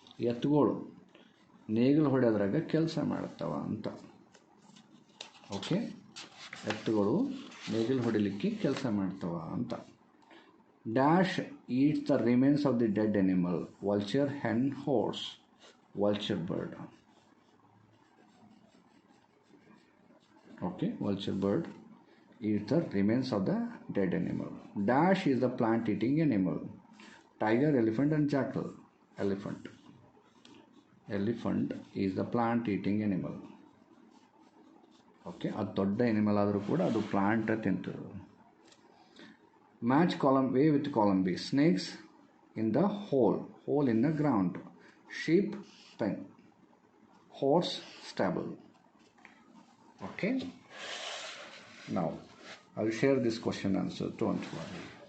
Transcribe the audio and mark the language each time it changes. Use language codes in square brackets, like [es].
[kn] ಎತ್ತುಗಳು ನೇಗಿಲು ಹೊಡೆಯೋದ್ರಾಗ ಕೆಲಸ ಮಾಡ್ತಾವ ಅಂತ. ಓಕೆ, ಎತ್ತುಗಳು ನೇಗಿಲು ಹೊಡಿಲಿಕ್ಕೆ ಕೆಲಸ ಮಾಡ್ತಾವ ಅಂತ. [en] Dash eats the remains of the dead animal. Vulture, hen, horse. Vulture bird. Okay, vulture bird eats the remains of the dead animal. Dash is the plant eating animal. Tiger, elephant and jackal. Elephant is the plant eating animal. [kn] Okay, ಅದು ದೊಡ್ಡ animal ಆದರೂ ಕೂಡ ಅದು plant ತಿಂತದೆ. [en] Match column A with column B. Snakes in the hole in the ground. Sheep, pen. Horse, stable. Okay, now I will share this question answer. Don't worry.